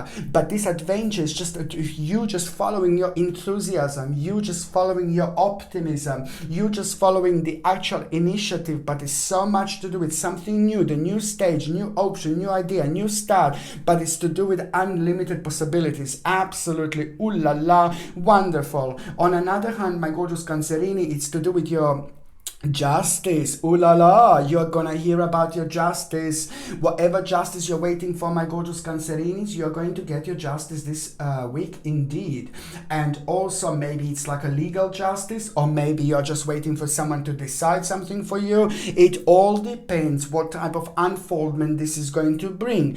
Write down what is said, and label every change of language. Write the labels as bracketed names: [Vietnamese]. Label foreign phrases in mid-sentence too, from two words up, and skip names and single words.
[English] But this adventure is just you just following your enthusiasm, you just following your optimism, you just following the actual initiative. But it's so much to do with something new, the new stage, new option, new idea, new start, but it's to do with unlimited possibilities. Absolutely, [French] ooh la la, [English] wonderful. On another hand, my gorgeous Cancerini, it's to do with your Justice, [French] ooh la la, [English] you're gonna hear about your justice. Whatever justice you're waiting for, my gorgeous Cancerinis, you're going to get your justice this week indeed. And also maybe it's like a legal justice, or maybe you're just waiting for someone to decide something for you. It all depends what type of unfoldment this is going to bring.